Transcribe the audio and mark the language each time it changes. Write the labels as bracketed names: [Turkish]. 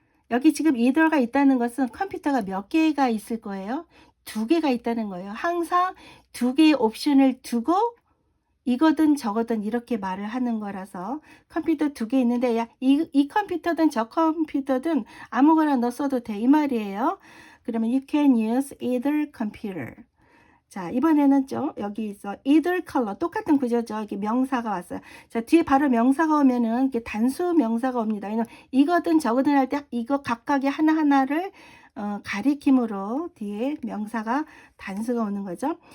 [Korean] 여기 지금 either가 있다는 것은 컴퓨터가 몇 개가 있을 거예요? 두 개가 있다는 거예요. 항상 두 개의 옵션을 두고 이거든 저거든 이렇게 말을 하는 거라서 컴퓨터 두 개 있는데 야, 이 컴퓨터든 저 컴퓨터든 아무거나 넣어 써도 돼 이 말이에요. 그러면 [English] you can use either computer. [Korean] 자, 이번에는 좀 여기 있어 [English] either color [Korean] 똑같은 구조죠. 이렇게 명사가 왔어요. 자, 뒤에 바로 명사가 오면은 이렇게 단수 명사가 옵니다. 이거든 저거든 할 때 이거 각각의 하나하나를 가리킴으로 뒤에 명사가 단수가 오는 거죠.